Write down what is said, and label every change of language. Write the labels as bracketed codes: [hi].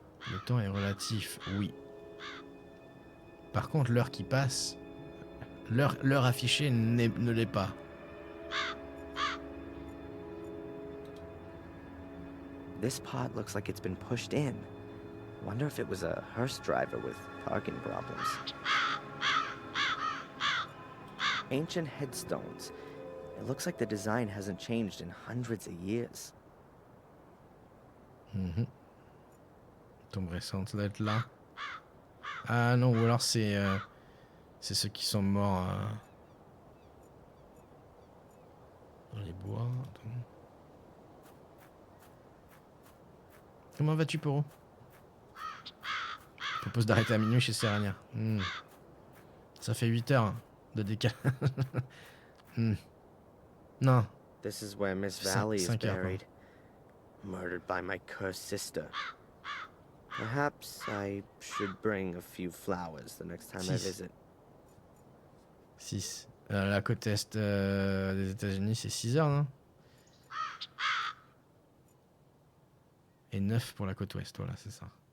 [fr] Le temps est relatif, oui. Par contre, l'heure qui passe, l'heure affichée ne l'est pas. [en] This part looks like it's been pushed in. Wonder if it was a hearse driver with parking problems. Ancient headstones. It looks like the design hasn't changed in hundreds of years. [fr] Tombe récente, ça doit être là. Ah non, ou alors c'est ceux qui sont morts dans les bois. Attends. Comment vas-tu, Poro? Je propose d'arrêter à minuit chez Serrania. Ça fait 8 heures de décalage. Non. [en] This is where Miss Valley is buried. Murdered by my cursed sister. Perhaps I should bring a few flowers the next time I visit. [fr] 6. La côte est des États-Unis, c'est 6 heures, non? Et 9 pour la côte ouest, voilà, c'est ça.